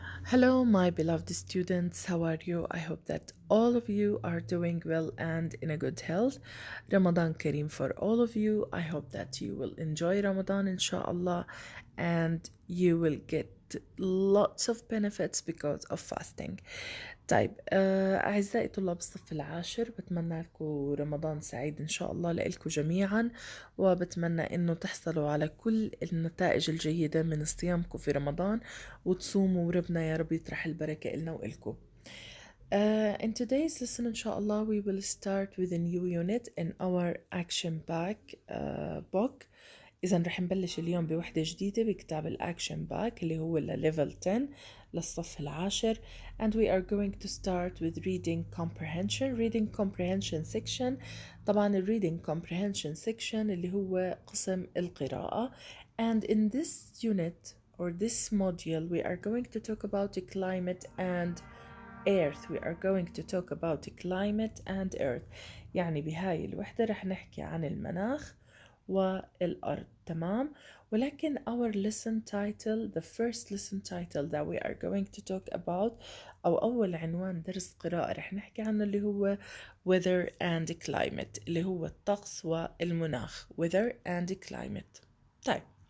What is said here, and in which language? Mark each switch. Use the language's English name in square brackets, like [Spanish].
[English] Hello, my beloved students. How are you? I hope that all of you are doing well and in a good health. Ramadan Kareem for all of you. I hope that you will enjoy Ramadan, inshallah, and you will get lots of benefits because of fasting. [Arabic] طيب أعزائي طلاب الصف العاشر، بتمنى لكم رمضان سعيد إن شاء الله لإلكم جميعا، وبتمنى إنه تحصلوا على كل النتائج الجيدة من صيامكم في رمضان وتصوموا، وربنا يا رب يطرح البركة إلنا وإلكم. [English] In today's lesson inshallah we will start with a new unit in our action back book. [Arabic] إذا رح نبلش اليوم بوحدة جديدة بكتاب الأكشن باك اللي هو level 10 للصف العاشر. [English] And we are going to start with reading comprehension section. [Arabic] طبعا [English] reading comprehension section [Arabic] اللي هو قسم القراءة. [English] And in this unit or this module we are going to talk about climate and earth. We are going to talk about climate and earth. [Arabic] يعني بهاي الوحدة رح نحكي عن المناخ والأرض. تمام. ولكن [English] our lesson title, the first lesson title that we are going to talk about [Arabic] أو أول عنوان درس قراءة رح نحكي عنه اللي هو [English] weather and climate، [Arabic] اللي هو الطقس والمناخ. [English] weather and climate. [Arabic] طيب.